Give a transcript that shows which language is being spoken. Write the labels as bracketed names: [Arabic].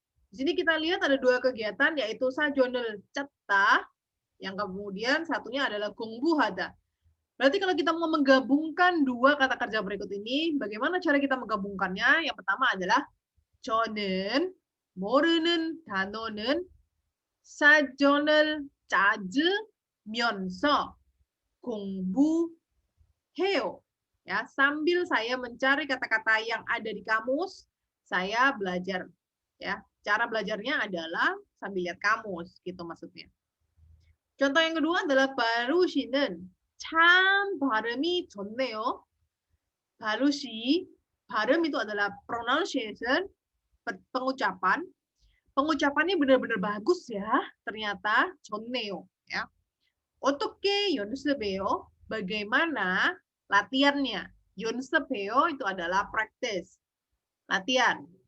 [Indonesian] Di sini kita lihat ada 2 kegiatan yaitu [Korean] 사전을 찾다 [Indonesian] yang kemudian satunya adalah 공부하다. Berarti kalau kita mau menggabungkan 2 kata kerja berikut ini, bagaimana cara kita menggabungkannya? Yang pertama adalah [Korean] 저는 모르는 단어는 사전을 찾으면서 공부해요. [Indonesian] Ya, sambil saya mencari kata-kata yang ada di kamus, saya belajar. Ya, cara belajarnya adalah sambil lihat kamus, gitu maksudnya. Contoh yang kedua adalah [Korean] 바루 씨는 참 발음이 좋네요. [Indonesian] 바루 씨, 발음 itu adalah pronunciation, pengucapan. Pengucapannya benar-benar bagus ya, ternyata 좋네요. Ya. [Korean] 어떻게 연습해요? [Indonesian] Bagaimana latihannya? 연습해요 itu adalah practice, latihan.